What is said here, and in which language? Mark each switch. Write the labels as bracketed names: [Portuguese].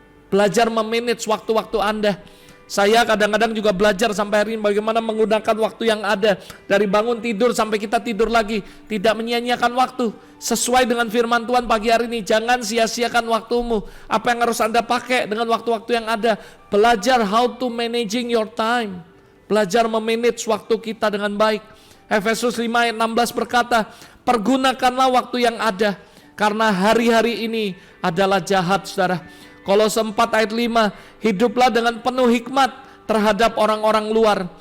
[Indonesian] Belajar memanage waktu-waktu Anda. Saya kadang-kadang juga belajar sampai hari ini bagaimana menggunakan waktu yang ada. Dari bangun tidur sampai kita tidur lagi. Tidak menyia-nyiakan waktu. Sesuai dengan firman Tuhan pagi hari ini. Jangan sia-siakan waktumu. Apa yang harus Anda pakai dengan waktu-waktu yang ada. Belajar [English] how to managing your time. [Indonesian] Belajar memanage waktu kita dengan baik. Efesus 5 ayat 16 berkata, pergunakanlah waktu yang ada. Karena hari-hari ini adalah jahat, saudara. Kolose 4 ayat 5, hiduplah dengan penuh hikmat terhadap orang-orang luar.